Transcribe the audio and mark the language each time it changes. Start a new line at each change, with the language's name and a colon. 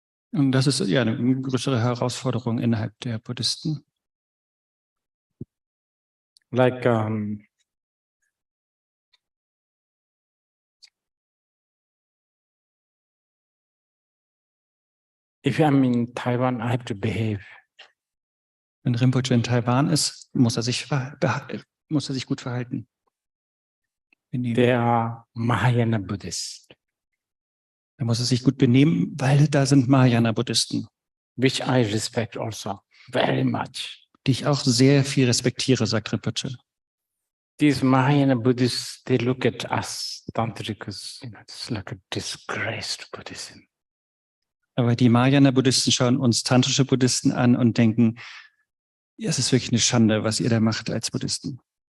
German: Und das ist ja eine größere Herausforderung innerhalb der Buddhisten.
English: Like if I'm in Taiwan, I have to behave.
German: Wenn Rinpoche in Taiwan ist, muss er sich gut verhalten.
English: They are Mahayana Buddhists.
German: Da muss er sich gut benehmen, weil da sind Mahayana-Buddhisten.
English: Which I respect also very much.
German: Die ich auch sehr viel respektiere, sagt Rinpoche.
English: These Mahayana Buddhists, they look at us Tantrikas, it's like a disgraced Buddhism.
German: Aber die Mahayana-Buddhisten schauen uns tantrische Buddhisten an und denken, ja, es ist wirklich eine Schande, was ihr da macht als Buddhisten.